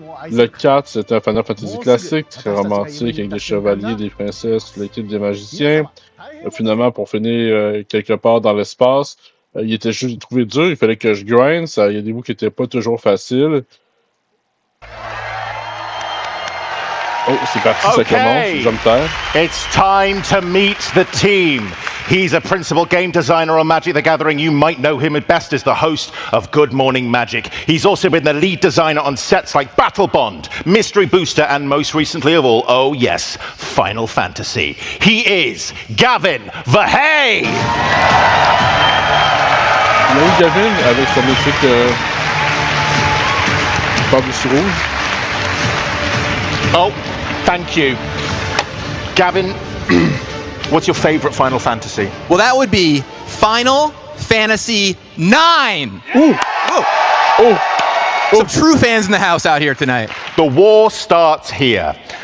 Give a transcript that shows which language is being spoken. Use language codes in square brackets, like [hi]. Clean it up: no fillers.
[fr] Le 4, c'est un Final Fantasy classique, très romantique, avec des chevaliers, des princesses, l'équipe des magiciens. Finalement, pour finir quelque part dans l'espace, il était juste trouvé dur, il fallait que je grind, il y a des bouts qui n'étaient pas toujours faciles. Oh, c'est parti, ça commence, je me taire. [en] It's time to meet the team. He's a principal game designer on Magic the Gathering. You might know him best as the host of Good Morning Magic. He's also been the lead designer on sets like Battle Bond, Mystery Booster, and most recently of all, oh yes, Final Fantasy. He is Gavin Verhey! [fr] Oui, Gavin, avec sa musique par-dessus rouge. [en] Oh, thank you. Gavin, what's your favorite Final Fantasy? Well, that would be Final Fantasy 9. Ooh. Oh. Some true fans in the house out here tonight. The war starts here.